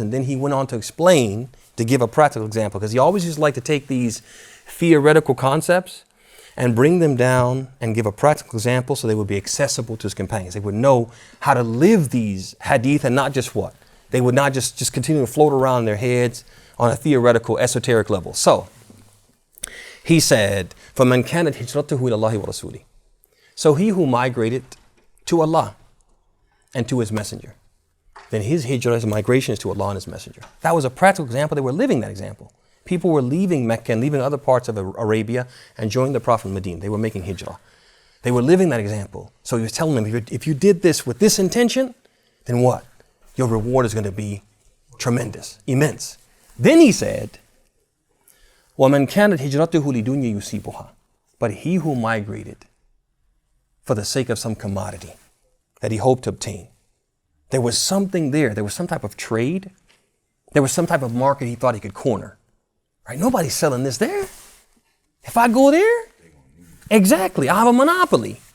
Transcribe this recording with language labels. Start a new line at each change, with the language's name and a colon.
English: And then he went on to explain, to give a practical example, because he always used to like to take these theoretical concepts and bring them down and give a practical example so they would be accessible to his companions. They would know how to live these hadith and not just what? They would not just continue to float around in their heads on a theoretical, esoteric level. So he said,
Arabic: فَمَنْ كَانَتْ هِجْرَتُهُ إِلَى اللَّهِ وَرَسُولِهِ.
English: So he who migrated to Allah and to his messenger, then his hijrah, his migration is to Allah and his messenger. That was a practical example. They were living that example. People were leaving Mecca and leaving other parts of Arabia and joining the Prophet in Medina. They were making hijrah. They were living that example. So he was telling them, if you did this with this intention, then what? Your reward is going to be tremendous, immense. Then he said,
Arabic: وَمَنْ كَانَتْ هِجْرَتُهُ لِدُنْيَا يُصِيبُهَا.
English: But he who migrated for the sake of some commodity that he hoped to obtain. There was something there. There was some type of trade. There was some type of market he thought he could corner. Right? Nobody's selling this there. If I go there, exactly, I have a monopoly.